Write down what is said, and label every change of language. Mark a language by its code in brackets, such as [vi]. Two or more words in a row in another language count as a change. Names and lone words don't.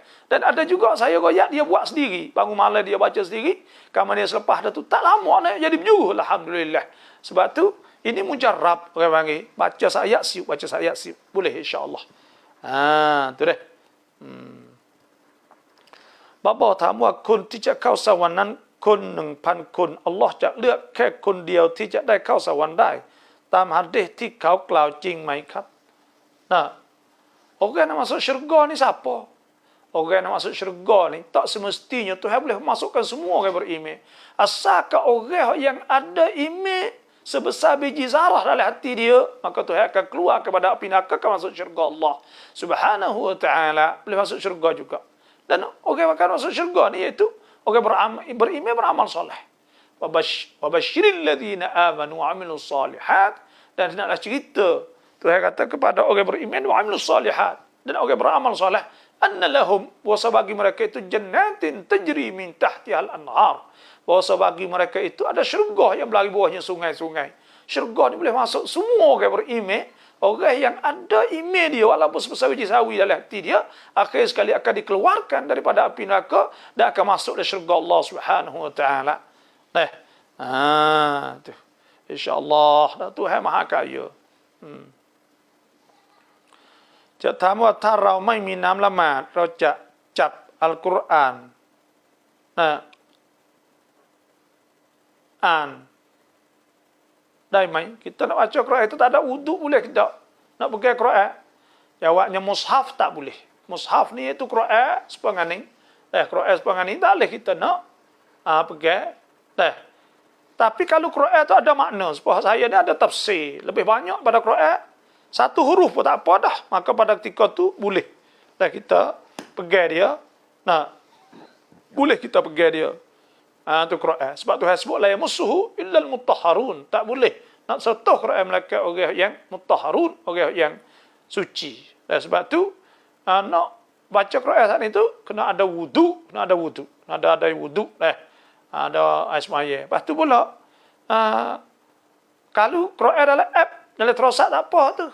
[ms] Dan ada juga saya royak dia buat sendiri. Bangun malam dia baca sendiri. Kemudian selepas dah tu tak lama nak jadi juru, alhamdulillah. Sebab tu ini mujarrab orang panggil. Baca ayat siup, boleh insya-Allah. Tu deh. [th] Bapa ถามว่าคนที่จะเข้าสวรรค์นั้นคน 1,000 คนอัลลอฮ์จะเลือกแค่คนเดียวที่จะได้เข้าสวรรค์ได้ตามหะดีษที่เขากล่าวจริงไหมครับ [ms] Orang yang masuk syurga ni siapa? Orang yang masuk syurga ni tak semestinya Tuhan boleh masukkan semua orang beriman. Asalkan orang yang ada iman sebesar biji zarah dalam hati dia, maka Tuhan akan keluar kepada api neraka, akan masuk syurga Allah [ar] سبحانه وتعالى. [ms] Boleh masuk syurga juga. Dan orang akan masuk syurga ni iaitu orang beriman beramal soleh. [ar] وبشر الذين آمنوا وعملوا الصالحات. [ms] Dan naklah cerita Tuhan kata kepada orang beriman [ar] وعملوا الصالحات [ms] dan orang beramal soleh, [ar] أن لهم, [ms] bahwa bagi mereka itu [ar] جنات تجري من تحتها الأنهار. [ms] Bahwa bagi mereka itu ada syurga yang berlari bawahnya sungai-sungai. Syurga ni boleh masuk semua orang beriman. Orang yang ada iman dia, walaupun sebesar biji sawi dalam hati dia, akhir sekali akan dikeluarkan daripada api neraka dan akan masuk ke syurga Allah [ar] سبحانه وتعالى. [ms] Tu. InsyaAllah, Tuhan Maha Kaya. [th] จะถามว่าถ้าเราไม่มีน้ำละหมาดเราจะจับอัลกุรอานอ่านได้ไหม [ms] kita nak baca Quran itu tak ada wudu boleh tidak? Nak pakai Quran Jawabnya mushaf tak boleh. Mushaf ni itu Quran sepengani. Quran sepengani tak boleh kita nak pegang. Tapi kalau Quran tu ada makna, sebab saya ni ada tafsir lebih banyak pada Quran. Satu huruf pun tak apa dah. Maka pada ketika tu boleh. Kita pegang dia. Boleh kita pegang dia. Tu Quran. Sebab Tuhan sebut [ar] لا يمسه إلا المطهرون. [ms] Tak boleh nak sentuh Quran malaikat orang yang mutahharun, orang yang suci. Sebab tu nak baca Quran saat itu kena ada wudu, kena ada wudu. Ada wudu ada air semaya. Lepas tu pula kalau Quran dalam app, dalam terosak tak apa tu.